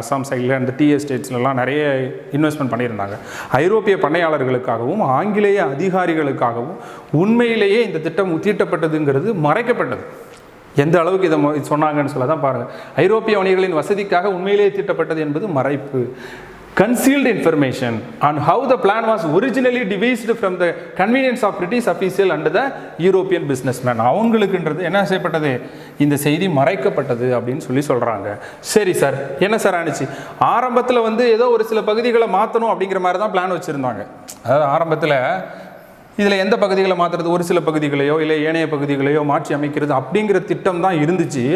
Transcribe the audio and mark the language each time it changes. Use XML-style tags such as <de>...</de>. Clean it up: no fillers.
<ta>அஸ்ஸாம் சைடில் அந்த டீ எஸ்டேட்ஸ்லாம் நிறைய இன்வெஸ்ட்மெண்ட் பண்ணியிருந்தாங்க. ஐரோப்பிய பண்ணையாளர்களுக்காகவும் ஆங்கிலேய அதிகாரிகளுக்காகவும் உண்மையிலேயே இந்த திட்டம் தீட்டப்பட்டதுங்கிறது மறைக்கப்பட்டது. எந்த அளவுக்கு இதை சொன்னாங்கன்னு சொல்ல தான் பாருங்கள். ஐரோப்பிய வணிகர்களின் வசதிக்காக உண்மையிலேயே தீட்டப்பட்டது என்பது மறைப்பு.</ta> <en>Concealed information on how the plan was originally devised from the convenience of British official and the European businessman.</en> <ta>அவங்களுக்குன்றது என்ன செய்யப்பட்டது, இந்த செய்தி மறைக்கப்பட்டது அப்படின்னு சொல்லி சொல்கிறாங்க. சரி சார், என்ன சார் ஆனிச்சு? ஆரம்பத்தில் வந்து ஏதோ ஒரு சில பகுதிகளை மாற்றணும் அப்படிங்கிற மாதிரி தான் பிளான் வச்சுருந்தாங்க. அதாவது ஆரம்பத்தில் இதில் எந்த பகுதிகளை மாற்றுறது, ஒரு சில பகுதிகளையோ இல்லை ஏனைய பகுதிகளையோ மாற்றி அமைக்கிறது அப்படிங்கிற திட்டம் தான் இருந்துச்சு.</ta>